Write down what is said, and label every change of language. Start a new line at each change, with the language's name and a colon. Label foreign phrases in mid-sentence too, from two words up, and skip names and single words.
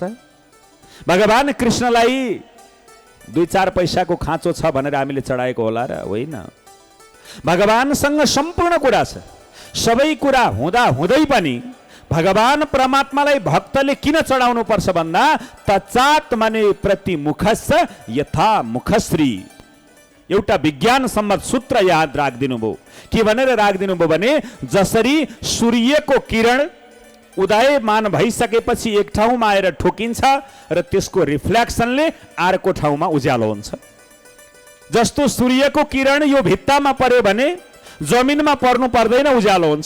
Nepali: भगवान कृष्णलाई 2-4 पैसाको खाँचो छ भनेर हामीले चढाएको होला र? होइन। भगवानसँग सम्पूर्ण कुरा छ। सबै कुरा हुँदा हुँदै पनि भगवान परमात्मालाई भक्तले किन चढाउनु पर्छ भन्दा,
Sanskrit: तचात माने प्रति मुखस्स यथा मुखश्री।
Nepali: एउटा विज्ञान सम्मत सूत्र याद राखिदिनु भयो। के भनेर राखिदिनु भयो भने, जसरी सूर्यको किरण उदयमान भइसकेपछि एक ठाउँमा आएर ठोकिन्छ र त्यसको रिफ्लेक्सनले अर्को ठाउँमा उज्यालो हुन्छ, जस्तो सूर्यको किरण यो भित्तामा पर्यो भने जमिनमा पर्नु पर्दैन, उज्यालो हुन्छ।